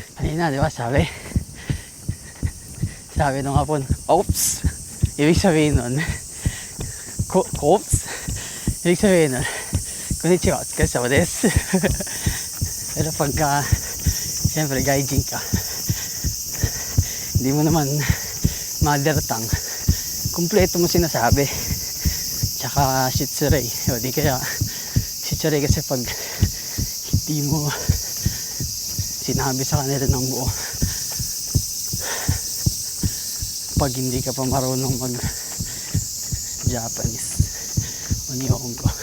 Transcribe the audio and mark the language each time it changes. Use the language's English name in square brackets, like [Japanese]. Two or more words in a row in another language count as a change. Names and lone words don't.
[Filipino] Ayun na, di ba? Sabi nung hapon, oops! Ibig sabihin nun, oops! Ibig sabihin nun, [Japanese] こんにちは、お疲れ様です. [Filipino] Pero pagka, siyempre, gaijin ka, hindi mo naman [English] mother tongue, [Filipino] kumpleto mo sinasabi. Tsaka shitsurei, o di kaya shitsurei kasi pag hindi mo sinabi sa kanila ng buo, pag hindi ka pa marunong mag Japanese o Nihongo.